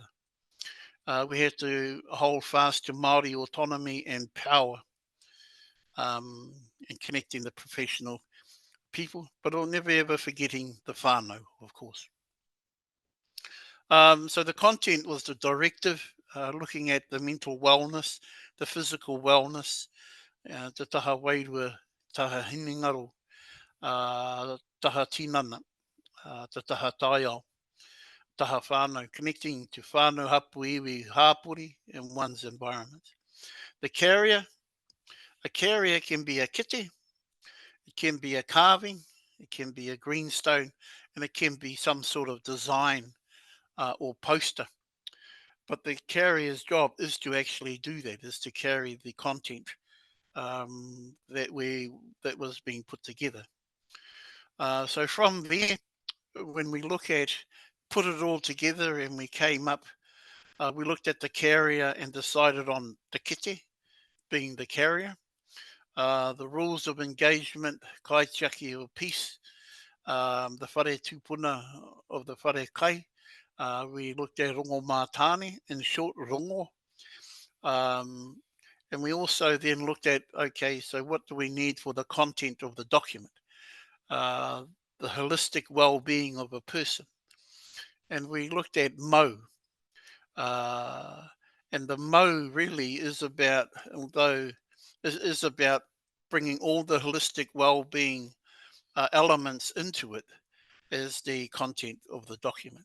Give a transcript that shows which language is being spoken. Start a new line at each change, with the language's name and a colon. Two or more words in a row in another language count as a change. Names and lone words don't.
English: We had to hold fast to Māori autonomy and power, and connecting the professional people, but never ever forgetting the whānau, of course. So the content was the directive, looking at the mental wellness, the physical wellness,
Māori: te taha wairua, taha hinengaro, taha tinana, te taha taiao, taha whānau,
English: connecting to
Māori: whānau hapu iwi hāpuri
English: in one's environment. The carrier, a carrier can be a kete, it can be a carving, it can be a greenstone, and it can be some sort of design or poster. But the carrier's job is to actually do that, is to carry the content that was being put together. So from there, when we look at put it all together, and we came up, we looked at the carrier and decided on the kete being the carrier, the rules of engagement, kaitiaki of peace, the
Māori: whare tūpuna
English: of the
Māori: whare kai.
English: We looked at
Māori: rongo mātāne,
English: in short, rongo. And we also then looked at, okay, so what do we need for the content of the document? The holistic well-being of a person. And we looked at mo. And the mo really is about, although is about bringing all the holistic well-being elements into it as the content of the document.